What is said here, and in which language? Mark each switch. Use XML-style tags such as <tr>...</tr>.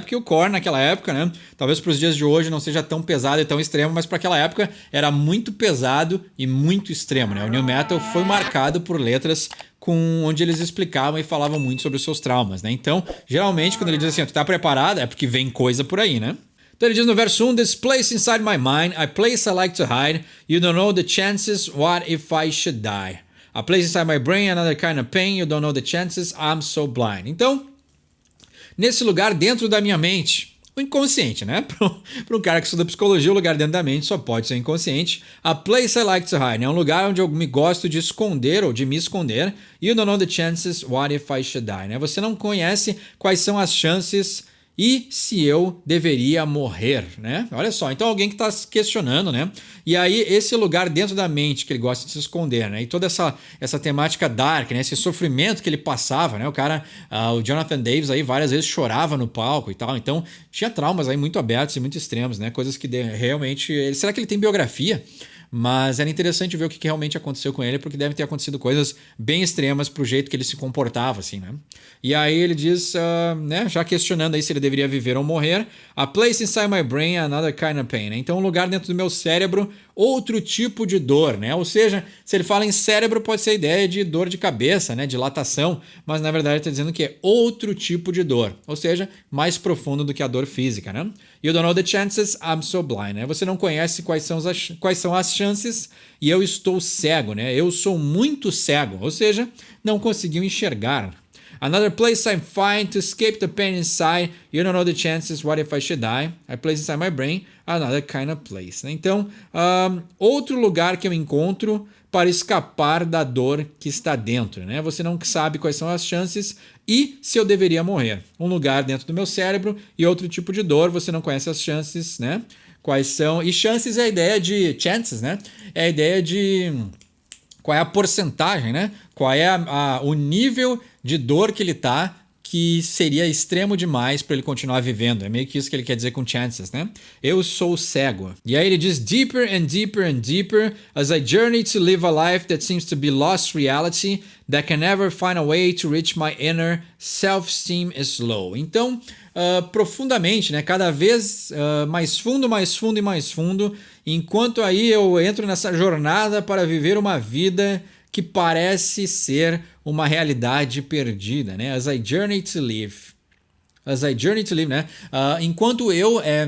<pt>Porque o Korn naquela época, né? Talvez para os dias de hoje não seja tão pesado e tão extremo, mas para aquela época era muito pesado e muito extremo, né? O New Metal foi marcado por letras onde eles explicavam e falavam muito sobre os seus traumas, né? Então, geralmente, quando ele diz assim, tu tá preparada, é porque vem coisa por aí, né? Então ele diz no verso 1,</pt> <en>This place inside my mind, a place I like to hide, you don't know the chances, what if I should die? A place inside my brain, another kind of pain, you don't know the chances, I'm so blind.</en> <pt>Então, nesse lugar dentro da minha mente, o inconsciente, né? Para um cara que estuda psicologia, o lugar dentro da mente só pode ser inconsciente.</pt> <en>A place I like to hide,</en> <pt>é um lugar onde eu me gosto de esconder ou de me esconder.</pt> <en>You don't know the chances, what if I should die? Né?</en> <pt>Você não conhece quais são as chances e se eu deveria morrer, né? Olha só, então alguém que está se questionando, né? E aí esse lugar dentro da mente que ele gosta de se esconder, né? E toda essa temática dark, né? Esse sofrimento que ele passava, né? O cara, o Jonathan Davis aí várias vezes chorava no palco e tal, então tinha traumas aí muito abertos e muito extremos, né? Coisas que realmente... Será que ele tem biografia? Mas era interessante ver o que realmente aconteceu com ele, porque deve ter acontecido coisas bem extremas pro jeito que ele se comportava, assim, né? E aí ele diz, né, já questionando aí se ele deveria viver ou morrer,</pt> <en>a place inside my brain, another kind of pain.</en> <pt>Então, um lugar dentro do meu cérebro, outro tipo de dor, né? Ou seja, se ele fala em cérebro, pode ser a ideia de dor de cabeça, né? Dilatação, mas na verdade está dizendo que é outro tipo de dor, ou seja, mais profundo do que a dor física, né?</pt> <en>You don't know the chances, I'm so blind, né?</en> <pt>Você não conhece quais são as chances e eu estou cego, né? Eu sou muito cego, ou seja, não conseguiu enxergar.</pt> <en>Another place I'm fine to escape the pain inside. You don't know the chances. What if I should die? I place inside my brain another kind of place.</en> <pt>Então, outro lugar que eu encontro para escapar da dor que está dentro, né? Você não sabe quais são as chances e se eu deveria morrer. Um lugar dentro do meu cérebro e outro tipo de dor. Você não conhece as chances, né? Quais são? E chances é a ideia de chances, né? É a ideia de qual é a porcentagem, né? Qual é o nível de dor que ele tá, que seria extremo demais para ele continuar vivendo. É meio que isso que ele quer dizer com chances, né? Eu sou cego. E aí ele diz</pt> <en>deeper and deeper and deeper as I journey to live a life that seems to be lost reality that can never find a way to reach my inner self-esteem is low.</en> <pt>Então, profundamente, né? Cada vez mais fundo, mais fundo e mais fundo, enquanto aí eu entro nessa jornada para viver uma vida que parece ser uma realidade perdida, né?</pt> <en>As I journey to live. As I journey to live,</en> <pt>né? Enquanto eu...</pt>